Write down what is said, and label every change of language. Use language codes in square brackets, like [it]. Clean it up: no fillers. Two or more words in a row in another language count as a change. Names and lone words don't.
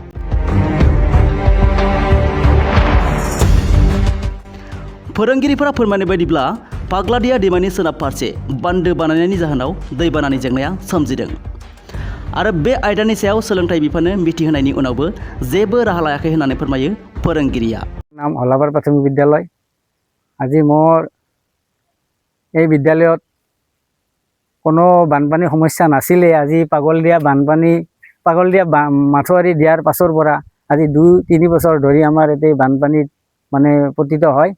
[brx] फोरोंगिरिफोरा फोरमायनाय बायदिब्ला पाग्लादिया दैमानि सोनाब फारसे बान्दो बानायनायनि जाहोनाव दैबानानि जेंनाया सोमजिदों आरो बे आयदानि सायाव सोलोंथाइ बिफाननो मिथिहोनायनि उनावबो जेबो राहा लायाखै होननानै फोरमायो फोरोंगिरिया। [as] নাম হলাবাৰ প্ৰাথমিক বিদ্যালয়। আজি मोर এই বিদ্যালয়ত কোনো বানপানী সমস্যা নাছিলে। আজি পাগলদিয়া মাথোৱাৰী দিয়াৰ পাছৰ পৰা আজি 2-3 বছৰ ধৰি আমাৰ এতে বানপানীত মানে পতিত হয়।